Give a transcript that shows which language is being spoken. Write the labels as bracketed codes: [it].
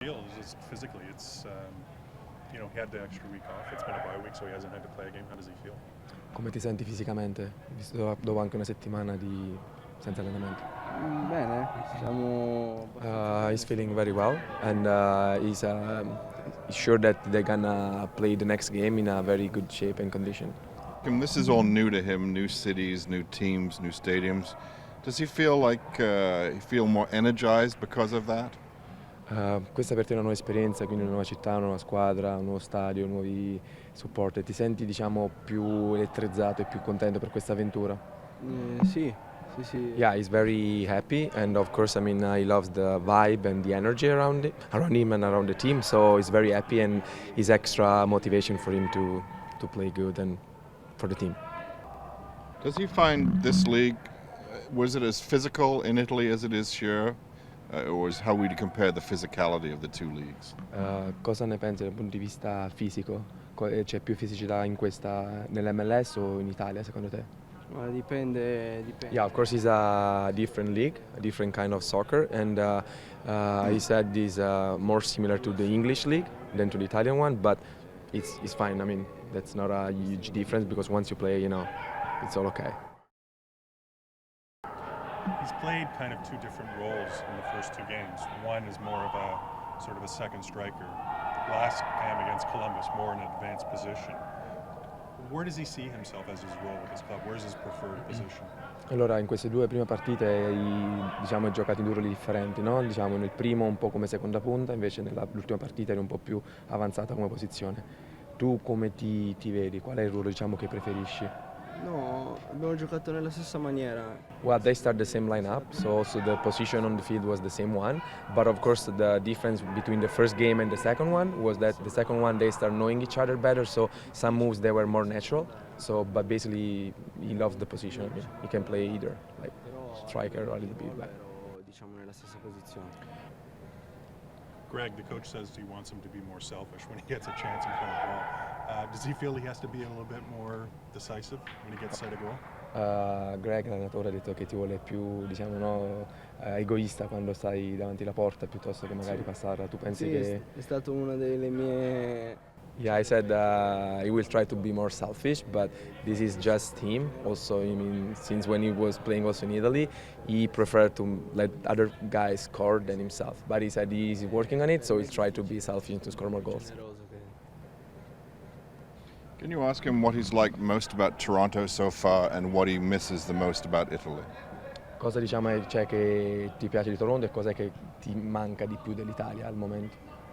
[en] just physically, it's he had the extra week off. It's been a bye week, so he hasn't had to play a game. How does he feel? [it] Come ti senti fisicamente, visto dopo anche una settimana senza allenamento? Bene, siamo [en] He's feeling very well, and he's sure that they're gonna play the next game in a very good shape and condition. This is all new to him, new cities, new teams, new stadiums. Does he feel like he feel more energized because of that? [it] Questa per te è una nuova esperienza, quindi una nuova città, una nuova squadra, un nuovo stadio, nuovi supporter. Ti senti più elettrizzato e più contento per questa avventura? Sì. [en] Yeah, he's very happy, and of course, he loves the vibe and the energy around him and around the team. So he's very happy, and it's extra motivation for him to play good and for the team. Does he find this league, was it as physical in Italy as it is here? Or how would you compare the physicality of the two leagues? [it] Cosa ne pensi dal punto di vista fisico? C'è più fisicità nell'MLS o in Italia secondo te? Ma dipende. [en] Yeah, of course it's a different league, a different kind of soccer, and he said it's more similar to the English league than to the Italian one, but it's fine. That's not a huge difference because once you play, it's all okay. He's played kind of two different roles in the first two games. One is more of a sort of a second striker. Last game against Columbus, more in an advanced position. Where does he see himself as his role with his club? Where's his preferred position? [it] Allora, in queste due prime partite hai giocato in due ruoli differenti, no? Nel primo un po' come seconda punta, invece nell'ultima partita eri un po' più avanzata come posizione. Tu come ti vedi? Qual è il ruolo che preferisci? No, abbiamo giocato nella stessa maniera. [en] Well, they start the same lineup, so also the position on the field was the same one. But of course, the difference between the first game and the second one was that the second one they start knowing each other better, so some moves they were more natural. So, but basically, he loves the position. He can play either, like striker or a little bit back. [it] Diciamo nella stessa posizione. [en] Greg, the coach says he wants him to be more selfish when he gets a chance in front of the ball. Does he feel he has to be a little bit more decisive when he gets set a goal? [it] Greg, l'allenatore, ha detto che ti vuole più, egoista quando stai davanti alla porta piuttosto che magari passarla. Tu pensi che... È stato una delle mie... [en] Yeah, I said he will try to be more selfish, but this is just him. Also, since when he was playing also in Italy, he preferred to let other guys score than himself. But he said he's working on it, so he'll try to be selfish and to score more goals. Can you ask him what he's liked most about Toronto so far and what he misses the most about Italy? [it] Cosa c'è che ti piace di Toronto e cosa che ti manca di più dell'Italia al momento?